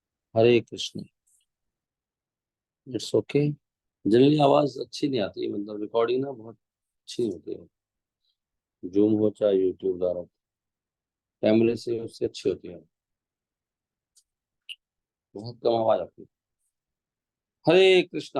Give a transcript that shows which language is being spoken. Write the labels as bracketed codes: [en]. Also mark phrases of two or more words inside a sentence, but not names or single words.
[hi] हरे कृष्ण। [en] it's okay. [hi] जनरली आवाज अच्छी नहीं आती है, मतलब रिकॉर्डिंग ना बहुत अच्छी नहीं होती है। जूम हो चाहे यूट्यूब द्वारा, कैमरे से उससे अच्छी होती है। बहुत कम आवाज आती है। हरे कृष्णा।